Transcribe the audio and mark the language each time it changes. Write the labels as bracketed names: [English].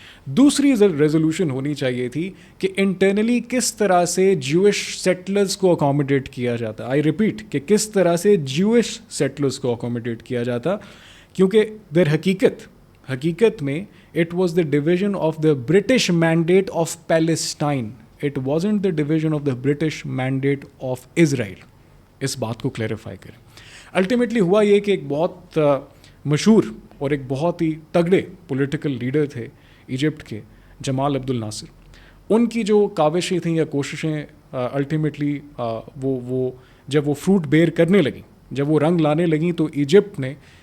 [Urdu] دوسری ریزولوشن ہونی چاہیے تھی کہ انٹرنلی کس طرح سے جوئش سیٹلرز کو اکاموڈیٹ کیا جاتا، [English] I repeat [Urdu] کہ کس طرح سے جوئش سیٹلرز کو اکاموڈیٹ کیا جاتا، کیونکہ در حقیقت میں [English] it was the division of the British mandate of Palestine. It wasn't the division of the British mandate of Israel. [Urdu] اس بات کو کلیریفائی کریں۔ الٹیمیٹلی ہوا یہ کہ ایک بہت مشہور اور ایک بہت ہی تگڑے پولیٹیکل لیڈر تھے ایجپٹ کے، جمال عبد الناصر۔ ان کی جو کاوشیں تھیں یا کوششیں الٹیمیٹلی وہ جب وہ فروٹ بیئر کرنے لگیں، جب وہ رنگ لانے لگیں، تو ایجپٹ نے